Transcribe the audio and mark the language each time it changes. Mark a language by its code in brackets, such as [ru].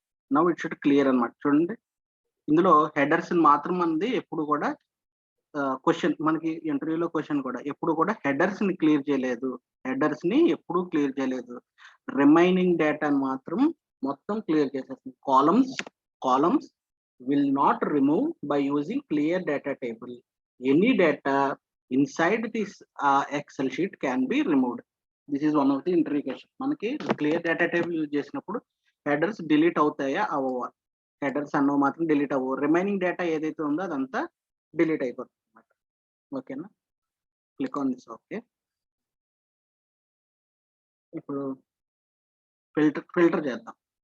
[en] now it should clear [te] అనమాట. చూడండి, ఇందులో హెడర్స్ మాత్రం మనది ఎప్పుడు కూడా క్వశ్చన్, మనకి ఇంటర్వ్యూలో క్వశ్చన్ కూడా ఎప్పుడు కూడా హెడర్స్ ని క్లియర్ చేయలేదు, హెడర్స్ ని ఎప్పుడు క్లియర్ చేయలేదు. రిమైనింగ్ డేటాను మాత్రం మొత్తం క్లియర్ చేసేస్తుంది. [en] Columns will not remove by using clear data table. Any data inside this Excel sheet can be removed. This is one of the interview question. [te] మనకి క్లియర్ డేటా టేబుల్ యూజ్ చేసినప్పుడు headers delete అవుతాయా అవ్వవా? Headers అన్నవి మాత్రం delete అవ్వవు, remaining data ఏదైతే ఉందో అదంతా delete అయిపోతుంది అనమాట. ఓకేనా, [en] Click on this. [te] ఓకే, ఇప్పుడు ఫిల్టర్ చేద్దాం.